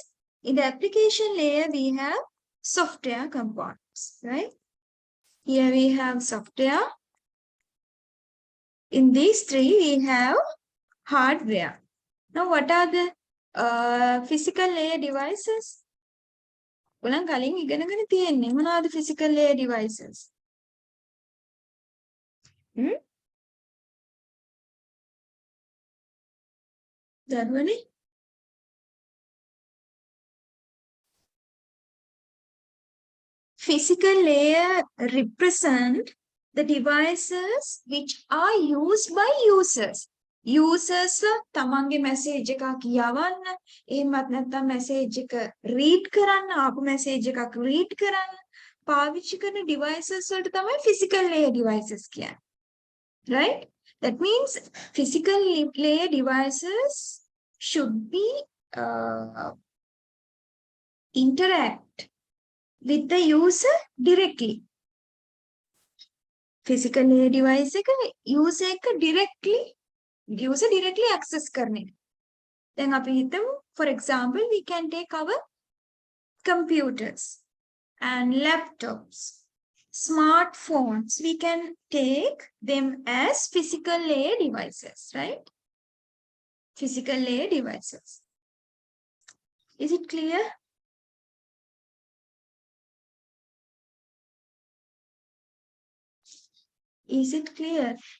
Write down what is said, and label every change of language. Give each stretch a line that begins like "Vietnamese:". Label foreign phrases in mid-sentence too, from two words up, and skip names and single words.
English: In the application layer, we have software components, right? Here we have software. In these three, we have hardware. Now, what are the physical layer devices?
Sinhala: ඔයගොල්ලන් කලින් ඉගෙනගෙන තියෙන්නේ මොනවද
English: physical layer devices? දරුවනේ physical layer represent the devices which are used by users.
Sinhala: Users තමන්ගේ message එකක් යවන්න, එහෙමත් නැත්නම් message එක read කරන්න, ආපු message එකක් read කරන්න පාවිච්චි කරන devices වලට තමයි
English: physical layer devices
Sinhala: කියන්නේ. Right?
English: That means physical layer devices should be interact with the user directly. Physical layer device
Sinhala: එක user එක
English: directly access
Sinhala: කරන්නේ.
English: Then
Sinhala: අපි හිතමු
English: for example we can take our computers and laptops, smartphones, we can take them as physical layer devices, right? Physical layer devices. Is it clear? Is it clear?